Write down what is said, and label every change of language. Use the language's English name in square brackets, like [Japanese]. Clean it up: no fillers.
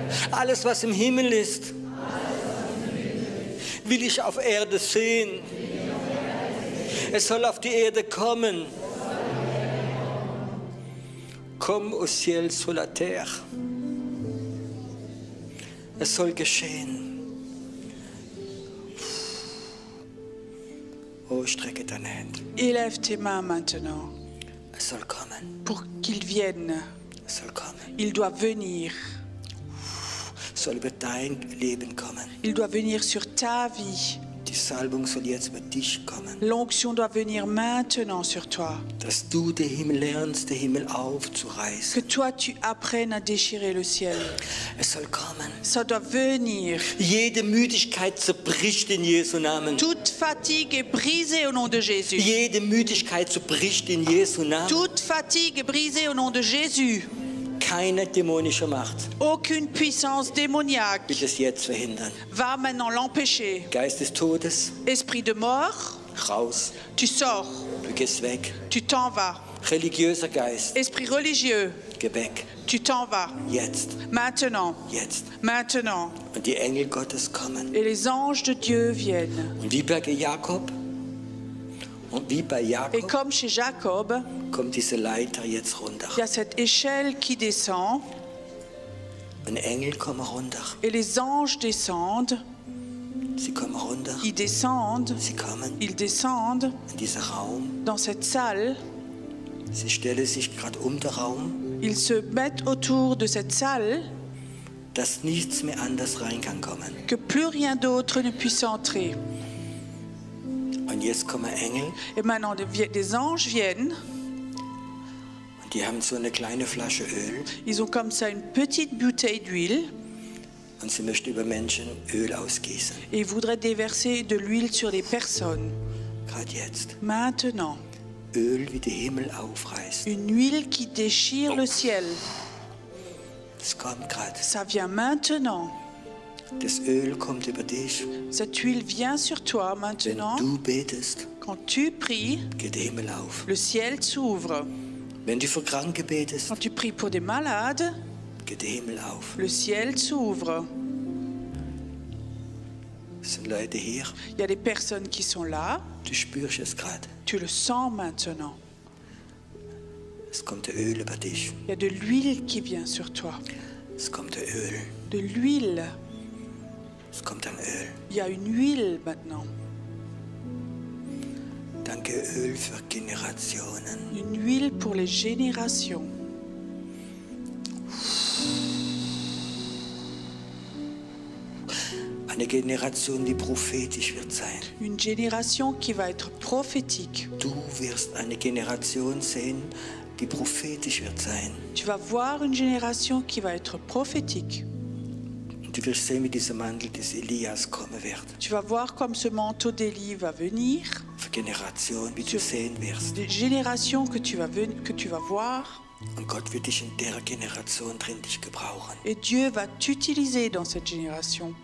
[German] Alles, was im Himmel ist, will ich auf Erde sehen. Es soll auf die Erde kommen. Komm [French] au ciel sur la terre. [German] Es soll geschehen. Oh, strecke deine Hände. [French] élève tes mains maintenant [German] Es soll kommen. [French] pour qu'il vienne. [German] Es soll kommen. [French] Il doit venir. [German] Es soll über dein Leben kommen. [French] Il doit venir sur ta vie. [German] Die Salbung soll jetzt über dich kommen. [French] L'onction doit venir maintenant sur toi. [German] Dass du den Himmel lernst, den Himmel [French] Que [German] aufzureißen. [French] toi, tu apprennes à déchirer le ciel. [German] Es soll kommen. [French] Ça doit venir. [German] Jede Müdigkeit zerbricht in Jesu Namen. [French] Toute fatigue est brisée au nom de Jésus. [German] Jede Müdigkeit zerbricht in Jesu Namen. [French] Toute fatigue est brisée au nom de Jésus. [German] Keine dämonische Macht [French] Aucune puissance démoniaque [German] wird es jetzt verhindern. [French] va maintenant l'empêcher. [German] Geist des Todes, [French] Esprit de mort, [German] raus. [French] tu sors, [German] Du gehst weg. [French] tu t'en vas. [German] Religiöser Geist, [French] Esprit religieux, [German] geh weg. [French] tu t'en vas. [German] Jetzt, [French] Maintenant, [German] jetzt. [French] maintenant. [German] Und die Engel Gottes kommen. [French] Et les anges de Dieu viennent. [German] Und wie bei Jakob, und wie bei [French] Et [German] Jakob, [French] comme chez Jacob, [German] kommt diese Leiter jetzt runter. [French] il y a cette échelle qui descend [German] Und Engel kommen runter. [French] et les anges descendent. [German] Sie kommen runter. [French] Ils descendent, [German] Sie kommen [French] ils descendent [German] in diesen Raum. [French] dans cette salle. [German] Sie stellen sich gerade um den Raum, [French] Ils se mettent autour de cette salle, [German] dass nichts mehr anders rein kann kommen. [French] que plus rien d'autre ne puisse entrer. [German] Und jetzt kommen Engel [French] Et maintenant, des anges viennent. [German] und die haben so eine kleine Flasche Öl [French] Ils ont comme ça une petite bouteille d'huile [German] und sie möchten über Menschen Öl ausgießen. [French] et ils voudraient déverser de l'huile sur les personnes. [German] Gerade jetzt. [French] Maintenant, [German] Öl wie der Himmel aufreißt. [French] une huile qui déchire le ciel. [German] Das kommt gerade. [French] Ça vient maintenant. [German] Das Öl kommt über dich. [French] Cette huile vient sur toi [German] Wenn [French] maintenant. [German] du betest, [French] Quand tu pries, [German] geht der Himmel auf. [French] le ciel s'ouvre. [German] Wenn du für Kranke betest, [French] Quand tu pries pour des malades, [German] geht der Himmel auf. [French] le ciel s'ouvre. [German] Es sind Leute hier, [French] Il y a des personnes qui sont là. [German] du spürst es gerade. [French] Tu le sens maintenant. [German] Es kommt der Öl über dich. [French] Il y a de l'huile qui vient sur toi. [German] Es kommt der Öl. [French] De l'huile. [German] Es kommt ein Öl. [French] Il y a une huile maintenant. [German] Danke Öl für Generationen. [French] Une huile pour les générations. [German] Eine Generation, die prophetisch wird sein. [French] Une génération qui va être prophétique. [German] Du wirst eine Generation sehen, die prophetisch wird sein. [French] Tu vas voir une génération qui va être prophétique. [German] Und du wirst sehen, wie dieser Mantel des Elias kommen wird. [French] Tu vas voir comme ce manteau d'Élie va venir. [German] Für Generationen, wie du sehen wirst. [French] Des générations que tu vas voir. [German] Und Gott wird dich in der Generation drin dich gebrauchen. [French] Et Dieu va t'utiliser dans cette génération.